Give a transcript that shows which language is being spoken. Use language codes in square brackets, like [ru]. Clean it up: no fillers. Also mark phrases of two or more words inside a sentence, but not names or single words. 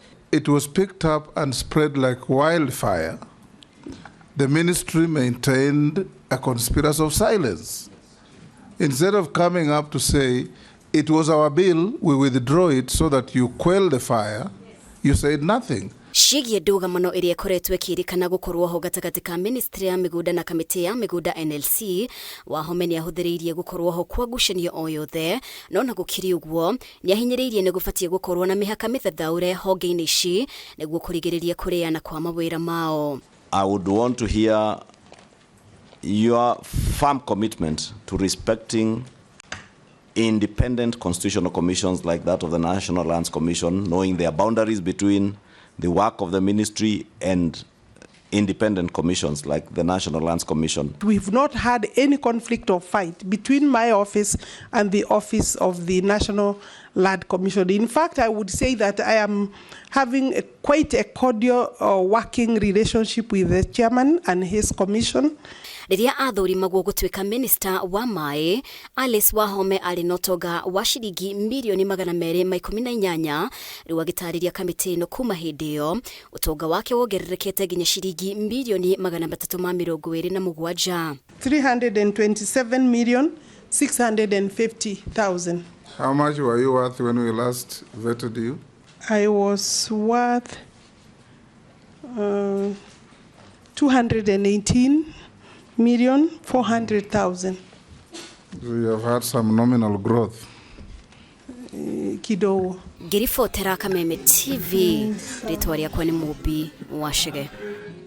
[en] It was picked up and spread like wildfire. The ministry maintained a conspiracy of silence. Instead of coming up to say, it was our bill, we withdraw it so that you quell the fire, you said nothing. [ki] Cigie ndũgamano iria ikoretwo ikirikana gukorwo ho gatagati ka ministry ya migunda na kamiti ya migunda NLC. Wahome ni ahuthiriirie gukorwo ho kwa ngucanio o yothe no na gukiri uguo ni ahinyiriirie ni gubatie gukorwo na mihaka mithathaure honge-ini ici niguo kurigiriria kuriana kwa mawira mao. [en] I would want to hear your firm commitment to respecting independent constitutional commissions like that of the National Lands Commission, knowing their boundaries between the work of the ministry and independent commissions like the National Lands Commission. We've not had any conflict or fight between my office and the office of the National Land Commission. In fact, I would say that I am having quite a cordial working relationship with the chairman and his commission. [ki] Riria athurimagwo gutuika minister wa mai, Alice Wahome ari notoga wa shiringi milioni 218 riu agitariria kamiti no kuma hindi iyo utonga wake wongererekete nginya shiringi milioni 327 327,650,000. [en] How much were you worth when we last vetted you? I was worth 218,400,000. So you have had some nominal growth. Kidogo. [ki] Ngiribotera Kameme TV ritwa riakwa ni Mubi Wachege.